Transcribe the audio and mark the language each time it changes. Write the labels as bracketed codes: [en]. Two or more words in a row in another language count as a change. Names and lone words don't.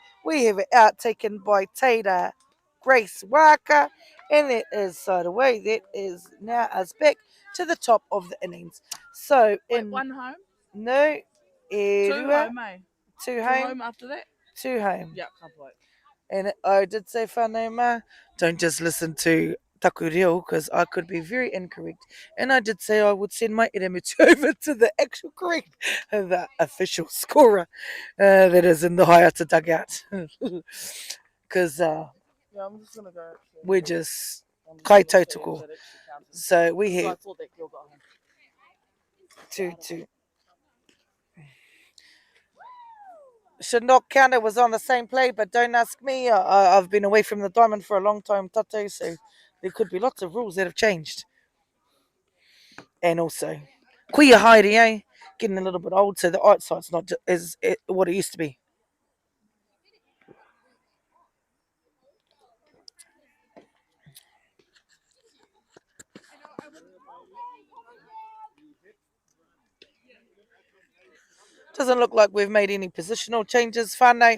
[en] We have it out taken by Taylor Grace Waka, and that is side away. That is now us back to the top of the innings. So in 1 home? No. 2 home, eh? 2 2 home. home after that? 2 home. Yeah, Kapai. And I did say [mi] whānau mā, [en] don't just listen to [mi] taku reo [en] because I could be very incorrect. And I did say I would send my iramutu over to the actual correct, the official scorer that is in the Haiata dugout. Because Yeah, I'm just gonna go. we're just I'm just kai gonna see if tautoko. that actually counted. So we So I have thought that girl got home. two. Should not count. It was on the same play, but don't ask me. I've been away from the diamond for a long time, Tato, so there could be lots of rules that have changed. And also, [mi] kuia haere, [en] eh? Getting a little bit old, so the eyesight's not what it used to be. Doesn't look like we've made any positional changes, whānau.